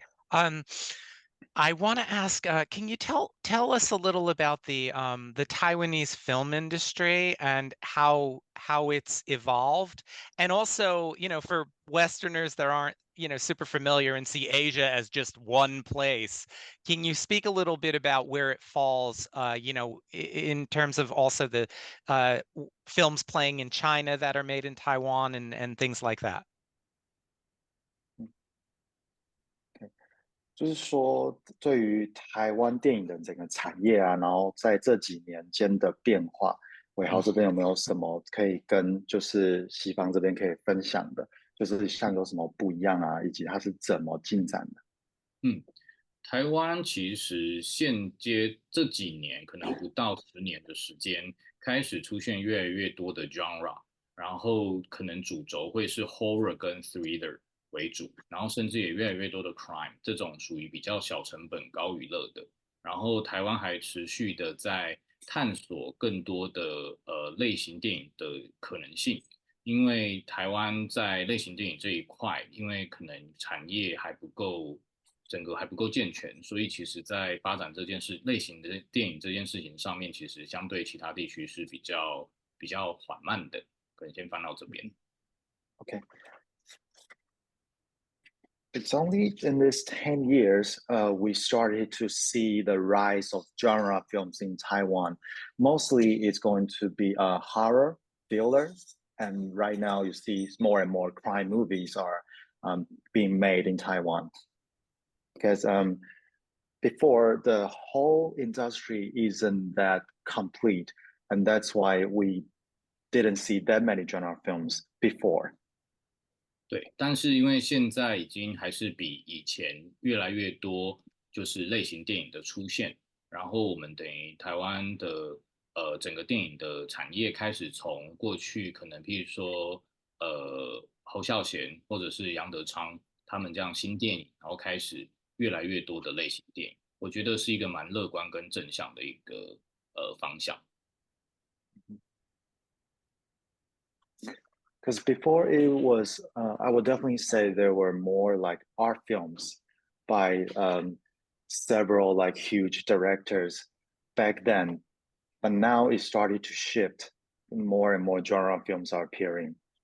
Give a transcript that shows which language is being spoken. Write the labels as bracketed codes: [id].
[en] Um, I want to ask, can you tell us a little about the Taiwanese film industry and how it's evolved, and also, for Westerners that aren't, super familiar and see Asia as just one place, can you speak a little bit about where it falls, in terms of also the films playing in China that are made in Taiwan and things like that? [zh] 就是说，对于台湾电影的整个产业啊，然后在这几年间的变化，伟豪这边有没有什么可以跟就是西方这边可以分享的？就是像有什么不一样啊，以及它是怎么进展的？嗯，台湾其实这几年可能不到10年的时间，开始出现越来越多的 genre，然后可能主轴会是 horror 跟 thriller 为主，然后甚至也越来越多的 crime 这种属于比较小成本高娱乐的。然后台湾还持续的在探索更多的类型电影的可能性。因为台湾在类型电影这一块，因为可能产业还不够，整个还不够健全，所以其实在发展这件事类型的电影这件事情上面，其实相对其他地区是比较缓慢的。可能先翻到这边。 [en] OK，it's only in this 10 years we started to see the rise of genre films in Taiwan. Mostly it's going to be a horror, thriller, and right now you see more and more crime movies are being made in Taiwan. Because before the whole industry isn't that complete, and that's why we didn't see that many genre films before. [zh] 对，但是因为现在已经还是比以前越来越多，就是类型电影的出现，然后我们等于台湾的整个电影的产业开始从过去可能譬如说侯孝贤或者是杨德昌他们这样新电影，然后开始越来越多的类型电影，我觉得是一个蛮乐观跟正向的一个方向。 [en] Because before it was, I would definitely say there were more like art films by several like huge directors back then, but now it started to shift. More and more genre films are appearing.